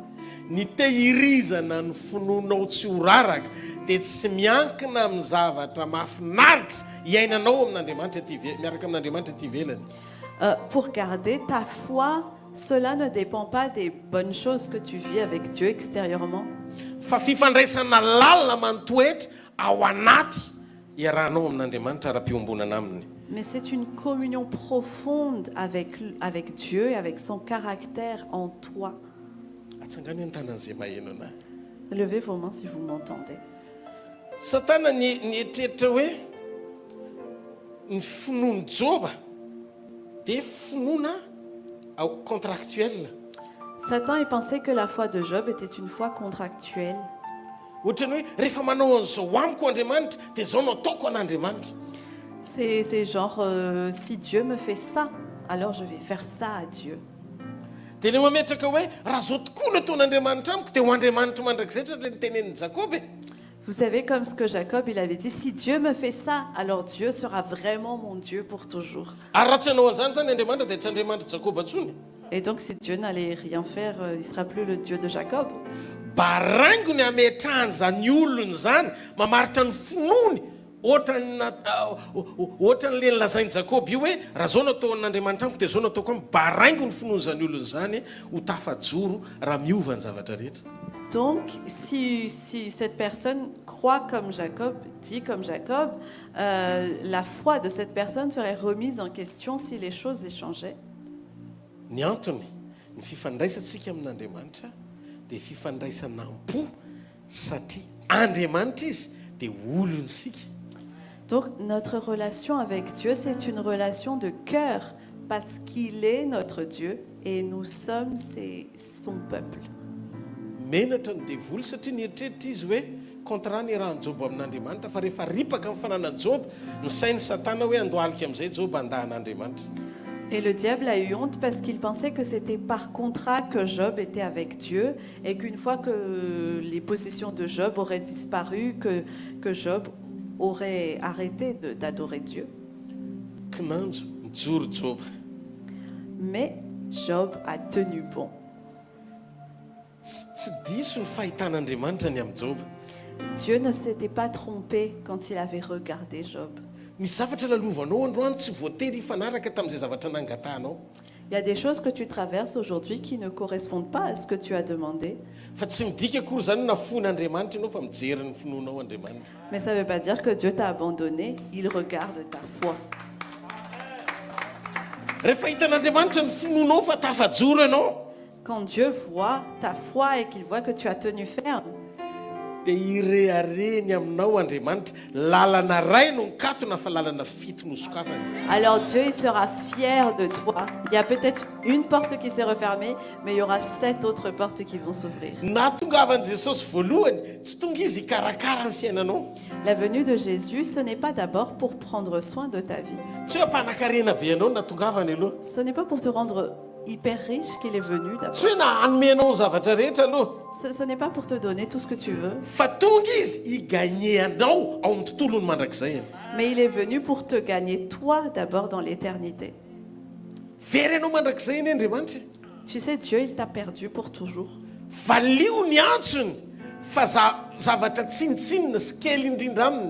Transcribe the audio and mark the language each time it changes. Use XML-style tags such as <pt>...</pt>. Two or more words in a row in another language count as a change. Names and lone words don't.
<mg>Ny tehirizana ny finoanao tsy ho raraka dia tsy miankina amin'ny zavatra mahafinaritra iainanao amin'Andriamanitra miaraka amin'Andriamanitra ety ivelany.</mg> <fr>Pour garder ta foi, cela ne dépend pas des bonnes choses que tu vis avec Dieu extérieurement,</fr> <mg>Fa fifandraisana lalina manotoetra ao anaty iarahanao amin'Andriamanitra ara-piombonana aminy.</mg> <fr>mais c'est une communion profonde avec Dieu et avec son caractère en toi.</fr> <mg>Atsangano ny tanan'izay maheno anahy.</mg> <fr>Levez vos mains si vous m'entendez.</fr> <mg>Satana nietreritra hoe ny finoany Joba dia finoana contractuelle.</mg> <fr>Satan il pensait que la foi de Job était une foi contractuelle.</fr> <mg>Ohatrany hoe rehefa manao an'izao amiko Andriamanitra dia izao no ataoko an'Andriamanitra.</mg> <fr>C'est genre, si Dieu me fait ça, alors je vais faire ça à Dieu.</fr> <mg>Dia ilay mametraka hoe raha zao tokoa no ataon'Andriamanitra amiko dia ho Andriamanitra mandrakizay ohatra ny tenenin'i Jakob.</mg> <fr>Vous savez, comme ce que Jacob il avait dit, si Dieu me fait ça, alors Dieu sera vraiment mon Dieu pour toujours.</fr> <mg>Ary raha tsy hanao an'izany zany Andriamanitra dia tsy Andriamanitra Jakob atsony.</mg> <fr>Et donc si Dieu n'allait rien faire, il ne sera plus le Dieu de Jacob.</fr> <mg>Barango ny ametrahany zany olony zany mamaritra ny finoany ohatran'le nilazainy Jakob io hoe raha zao no atao an'Andriamanitra amiko dia zao no ataoko amiko. Barango ny finoany zany olony zany ho tafajoro raha miova ny zavatra rehetra.</mg> <fr>Donc si cette personne croit comme Jacob, dit comme Jacob, la foi de cette personne serait remise en question si les choses échangeaient.</fr> <mg>Ny antony ny fifandraisantsika amin'Andriamanitra dia fifandraisanam-po satria Andriamanitra izy dia olontsika.</mg> <fr>Donc notre relation avec Dieu, c'est une relation de cœur parce qu'il est notre Dieu et nous sommes son peuple.</fr> <mg>menatra ny devoly satria nieritreritra izy hoe contrat ny rahan'i Job amin'Andriamanitra fa rehefa ripaka amin'ny fananan'i Job ny sainy Satana hoe andohalika amin'izay Job andahan'Andriamanitra.</mg> <fr>Et le diable a eu honte parce qu'il pensait que c'était par contrat que Job était avec Dieu et qu'une fois que les possessions de Job auraient disparu, que Job aurait arrêté d'adorer Dieu.</fr> <mg>Kinanjo mijoro Job.</mg> <fr>Mais Job a tenu bon.</fr> <mg>Tsy diso ny fahitan'Andriamanitra ny amin'ny Job.</mg> <fr>Dieu ne s'était pas trompé quand il avait regardé Job.</fr> <mg>Ny zavatra lalovanao androany tsy voatery hifanaraka tamin'izay zavatra nangatanao.</mg> <fr>Il y a des choses que tu traverses aujourd'hui qui ne correspondent pas à ce que tu as demandé.</fr> <mg>Fa tsy midika akory zany na fon'Andriamanitra ianao fa mijery ny finoanao Andriamanitra.</mg> <fr>Mais ça ne veut pas dire que Dieu t'a abandonné. Il regarde ta foi.</fr> <mg>Rehefa hitan'Andriamanitra ny finoanao fa tafajoro ianao,</mg> <fr>Quand Dieu voit ta foi et qu'il voit que tu as tenu ferme,</fr> <mg>dia irehareny aminao Andriamanitra lalana ray no nikatona fa lalana fito no sokafana.</mg> <fr>alors Dieu il sera fier de toi. Il y a peut-être une porte qui s'est refermée, mais il y aura 7 autres portes qui vont s'ouvrir.</fr> <mg>Nahatongavan'i Jesosy voalohany tsy tonga izy hikarakara ny fiainanao.</mg> <fr>La venue de Jésus, ce n'est pas d'abord pour prendre soin de ta vie.</fr> <mg>Tsy hoe hampanankarena be anao no nahatongavany aloha.</mg> <fr>Ce n'est pas pour te rendre hyper riche qu'il est venu d'abord.</fr> <mg>Tsy hoe na hanome anao ny zavatra rehetra aloha.</mg> <fr>Ce n'est pas pour te donner tout ce que tu veux,</fr> <mg>Fa tonga izy higagné anao ao amin'ny tontolony mandrakizay.</mg> <fr>mais il est venu pour te gagner toi d'abord dans l'éternité.</fr> <mg>Very anao mandrakizay iny Andriamanitra.</mg> <fr>Tu sais, Dieu, il t'a perdu pour toujours.</fr> <mg>Valio ny antsony fa zavatra tsinitsinina sy kely indrindra aminy.</mg>